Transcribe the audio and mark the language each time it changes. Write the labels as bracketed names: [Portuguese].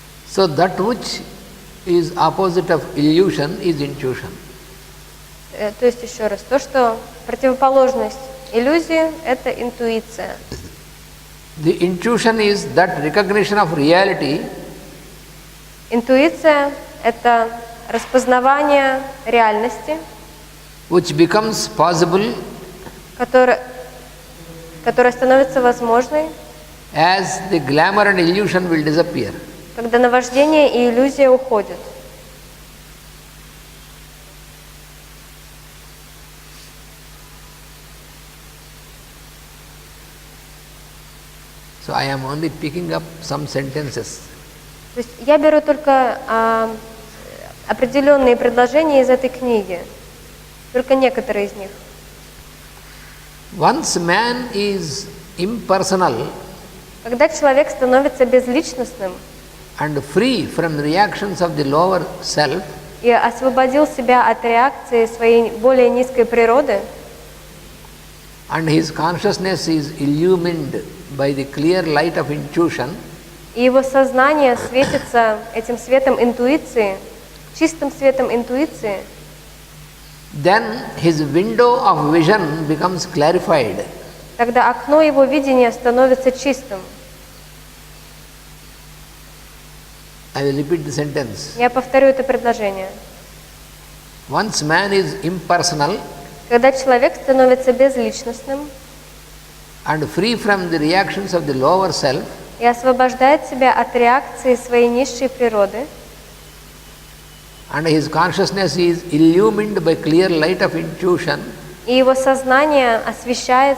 [English] So that which is opposite of illusion is intuition. [Russian] То есть еще раз, то, что противоположность иллюзии – это интуиция. [English] The intuition is that recognition of reality. [Russian] Интуиция – это распознавание реальности, [English] Which becomes possible [Russian] которая становится возможной, [English] as the glamour and illusion will disappear. [Russian] когда наваждение и иллюзия уходят. [English] So I am only picking up some sentences. [Russian] То есть я беру только определенные предложения из этой книги, только некоторые из них. [English] Once man is impersonal [Russian] Когда человек становится безличностным [English] and free from the reactions of the lower self, [Russian] и освободил себя от реакции своей более низкой природы, [English] and his consciousness is illumined by the clear light of intuition, [Russian] и его сознание светится этим светом интуиции, чистым светом интуиции, [English] then his window of vision becomes clarified. [Russian] тогда окно его видения становится чистым. [English] I will repeat the sentence. [Russian] Я повторю это предложение. [English] Once man is impersonal [Russian] Когда человек становится безличностным [English] and free from the reactions of the lower self, [Russian] и освобождает себя от реакции своей низшей природы, [English] and his consciousness is illumined by clear light of intuition, [Russian] и его сознание освещается